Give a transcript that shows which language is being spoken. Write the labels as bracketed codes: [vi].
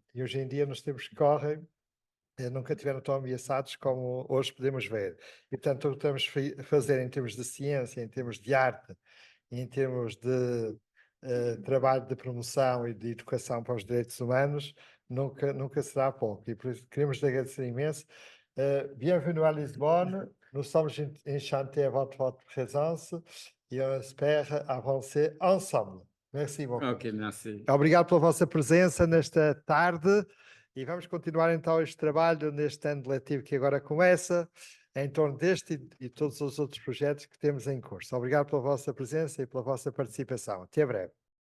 [pt] E hoje em dia, nos tempos que correm, nunca tiveram tão ameaçados como hoje podemos ver. E, portanto, o que estamos a fazer em termos de ciência, em termos de arte, em termos de trabalho de promoção e de educação para os direitos humanos, nunca será pouco. E por isso queremos agradecer imenso. [fr] Bienvenue à Lisbonne. Nous sommes enchantés à votre présence et on espère avancer ensemble. Merci beaucoup. Ok, merci. [pt] Obrigado pela vossa presença nesta tarde e vamos continuar então este trabalho neste ano letivo que agora começa, em torno deste e todos os outros projetos que temos em curso. Obrigado pela vossa presença e pela vossa participação. Até breve.